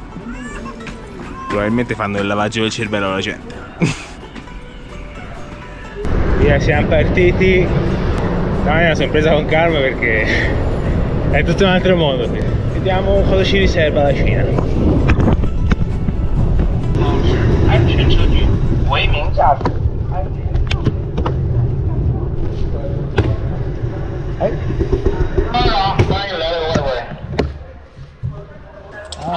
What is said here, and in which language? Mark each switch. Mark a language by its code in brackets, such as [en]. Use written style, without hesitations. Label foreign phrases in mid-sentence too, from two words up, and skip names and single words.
[it] Probabilmente fanno il lavaggio del cervello alla gente. Via, siamo partiti. Stamattina sono presa con calma perché è tutto un altro mondo qui. Vediamo cosa ci riserva la Cina. [zh] 安全车距，为民驾驶。哎，欢迎来到外围。啊。